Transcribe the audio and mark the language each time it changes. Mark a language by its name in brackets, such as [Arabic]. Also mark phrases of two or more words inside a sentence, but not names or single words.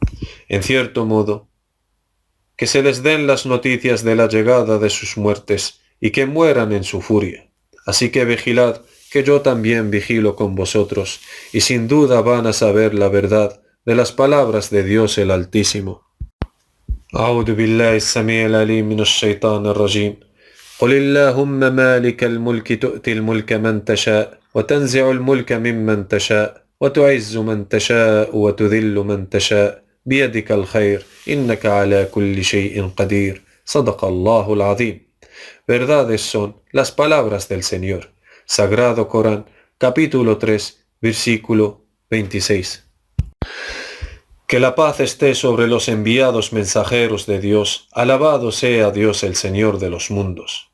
[Spanish] En cierto modo, que se les den las noticias de la llegada de sus muertes, y que mueran en su furia. Así que vigilad, que yo también vigilo con vosotros, y sin duda van a saber la verdad de las palabras de Dios el Altísimo. [Arabic] أعوذ بالله السميع العليم من الشيطان الرجيم قل اللهم مالك الملك تؤتي الملك من تشاء وتنزع الملك ممن تشاء وتعز من تشاء وتذل من تشاء بيدك الخير إنك على كل شيء قدير صدق الله العظيم. [Spanish] Verdades son las palabras del Señor. Sagrado Corán, capítulo 3, versículo 26. Que la paz esté sobre los enviados mensajeros de Dios, alabado sea Dios el Señor de los mundos.